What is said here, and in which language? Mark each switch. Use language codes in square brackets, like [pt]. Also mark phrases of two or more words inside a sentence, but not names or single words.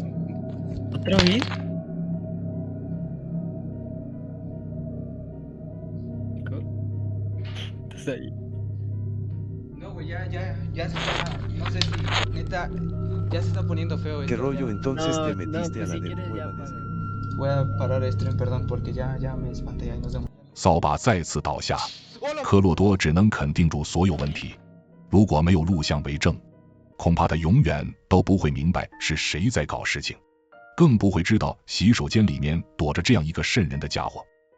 [es] ¿Otra vez? ¿Estás ahí? No, güey, ya se está... No sé si, neta, ya se está poniendo feo esto. ¿Qué rollo entonces No, te no, metiste pues a la si del quieres ya cueva de... para. Voy a parar el stream, perdón, porque ya me espanté, ya nos vemos. [zh] 扫把再次倒下，科洛多只能肯定住所有问题。如果没有录像为证，恐怕他永远都不会明白是谁在搞事情，更不会知道洗手间里面躲着这样一个瘆人的家伙。